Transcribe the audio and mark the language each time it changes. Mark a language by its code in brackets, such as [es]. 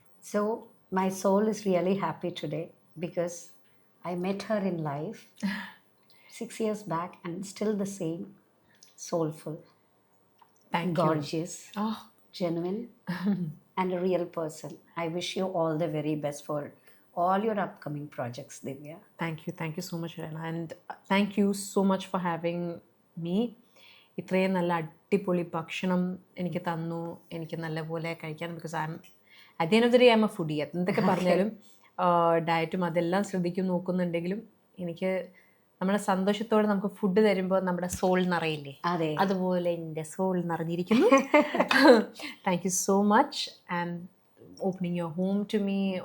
[en] So my soul is really happy today because I met her in life 6 years back and still the same, soulful, gorgeous, genuine, and a real person. I wish you all the very best for all your upcoming projects, Divya. Thank you so much, Rana, and thank you so much for having me. [ml] ഇത്രയും നല്ല അടിപൊളി ഭക്ഷണം എനിക്ക് തന്നു, എനിക്ക് നല്ലപോലെ കഴിക്കാൻ. [en] Because at the end of the day I'm a foodie. [ml] എന്തൊക്കെ പറഞ്ഞാലും ഡയറ്റും അതെല്ലാം ശ്രദ്ധിക്കും നോക്കുന്നുണ്ടെങ്കിലും എനിക്ക് നമ്മുടെ സന്തോഷത്തോടെ നമുക്ക് ഫുഡ് തരുമ്പോൾ നമ്മുടെ സോൾ നിറയില്ലേ, അതുപോലെ എൻ്റെ സോൾ നിറഞ്ഞിരിക്കുന്നു. [en] Thank you so much and opening your home to me.